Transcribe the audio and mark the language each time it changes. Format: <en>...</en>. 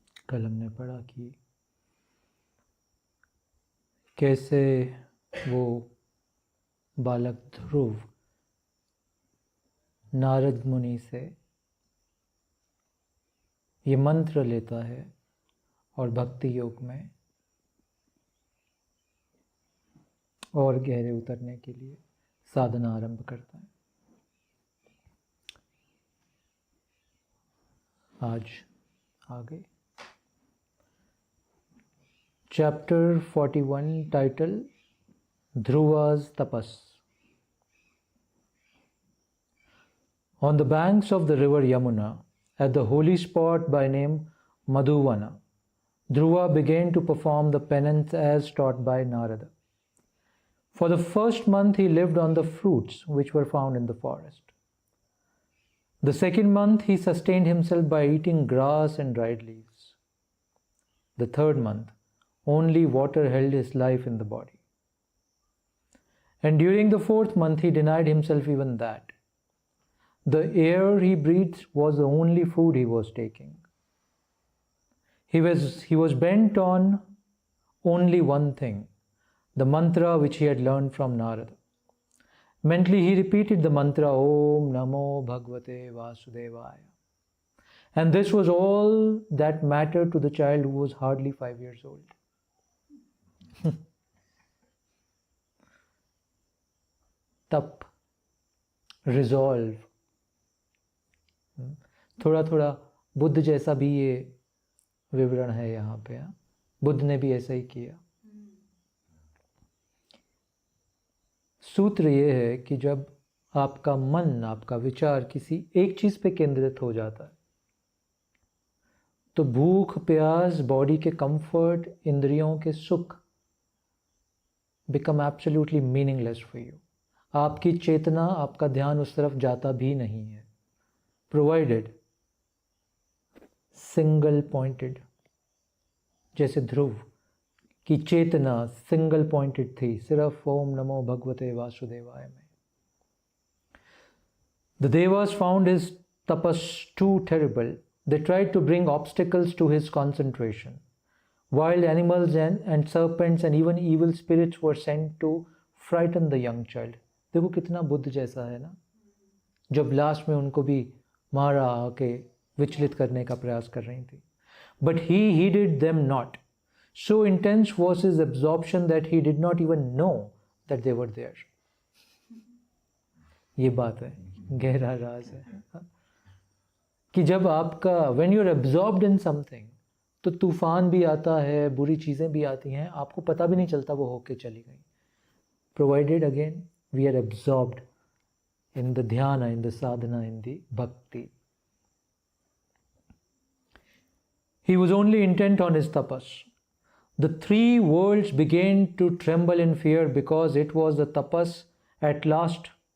<hi>कल हमने पढ़ा कि कैसे वो बालक ध्रुव नारद मुनि से ये मंत्र लेता है और भक्ति योग में और गहरे उतरने के लिए साधना आरंभ करता है। आज आगे chapter 41 title Dhruva's Tapas।</hi> <en>On the banks of the river Yamuna, at the holy spot by name Madhuvana, Dhruva began to perform the penance as taught by Narada. For the first month he lived on the fruits which were found in the forest. The second month he sustained himself by eating grass and dried leaves. The third month only water held his life in the body. And during the fourth month he denied himself even that. The air he breathed was the only food he was taking. He was bent on only one thing, the mantra which he had learned from Narada. Mentally he repeated the mantra Om Namo Bhagavate Vasudevaya. And this was all that mattered to the child who was hardly 5 years old.</en> <hi>तप, resolve, थोड़ा थोड़ा बुद्ध जैसा भी ये विवरण है यहाँ पे। बुद्ध ने भी ऐसा ही किया। सूत्र ये है कि जब आपका मन, आपका विचार किसी एक चीज पे केंद्रित हो जाता है तो भूख, प्यास, बॉडी के कंफर्ट, इंद्रियों के सुख</hi> <en>Become absolutely meaningless for you.</en> <hi>आपकी चेतना, आपका ध्यान उस तरफ जाता भी नहीं है,</hi> <en>Provided single pointed.</en> <hi>जैसे ध्रुव की चेतना सिंगल पॉइंटेड थी, सिर्फ ओम नमो भगवते वासुदेवाय में।</hi> <en>The devas found his tapas too terrible. They tried to bring obstacles to his concentration. Wild animals and serpents and even evil spirits were sent to frighten the young child.</en> <hi>देखो कितना बुद्ध जैसा है ना, जब लास्ट में उनको भी मारा आके विचलित करने का प्रयास कर रही थी।</hi> <en>But he heeded them not. So intense was his absorption that he did not even know that they were there.</en> <hi>ये बात है, गहरा राज है कि जब आपका</hi> <en>when you're absorbed in something</en> <hi>तो तूफान भी आता है, बुरी चीज़ें भी आती हैं, आपको पता भी नहीं चलता वो होके चली गई।</hi> <en>Provided again we are absorbed in the dhyana, in the sadhana, in the bhakti. He was only intent on his tapas. The three worlds began to tremble in fear because it was the tapas at last.</en>